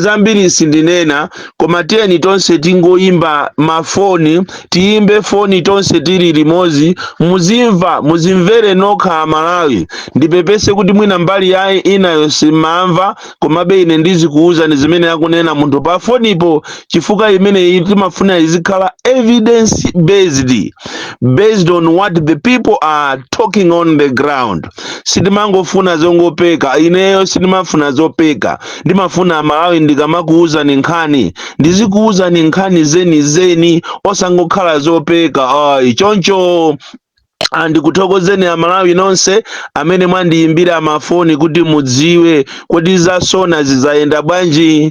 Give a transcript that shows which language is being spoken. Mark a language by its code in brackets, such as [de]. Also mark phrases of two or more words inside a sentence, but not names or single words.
[ny] zambiri sindinena koma tiyeni tonse tingoyimba mafoni tiyimbe foni tonse tili limodzi muzimvere nokha Malawi ndipepese kuti mwina mbali yayi inayo simamva komabe ine ndizikuwuzani zimene akunena munthu pa fonipo chifukwa imene timafuna izikhala [en] evidence based on what the people are talking on the ground. [ny] Sindimangofuna zongopeka ineyo sindimafuna zopeka ndimafuna Malawi ndikamakuwuzani nkhani ndizikuwuzani nkhani zeni osangokhala zopeka. Choncho andikuthokozeni Amalawi nonse amene mwandiyimbira mafoni kuti mudziwe kodi za SONA zizayenda bwanji.